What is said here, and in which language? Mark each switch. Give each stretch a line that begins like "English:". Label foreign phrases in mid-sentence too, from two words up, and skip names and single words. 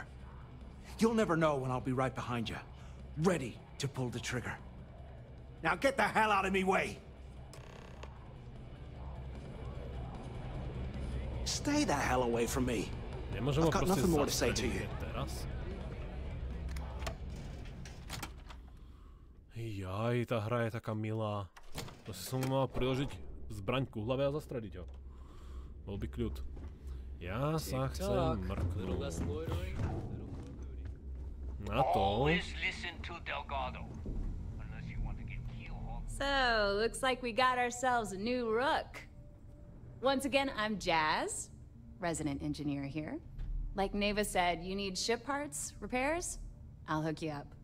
English: You'll never know when I'll be right behind you, ready to pull the trigger. Now get the hell out of me way! Stay the hell away from me.
Slovak: Nemôžem
English: I've
Slovak: ho
English: got
Slovak: proste
English: nothing more to say to
Slovak: zastreliť
English: you.
Slovak: teraz. Jaj, tá hra je taká milá. To si som mal priložiť zbraň ku hlave a zastreliť ho. Bol by kľud. Ja sa chcem mrknúť. Na to.
English: Always listen to Delgado. Unless you want to get killed. So, looks like we got ourselves a new rook. Once again, I'm Jazz, resident engineer here. Like Neva said, you need ship parts, repairs? I'll hook you up.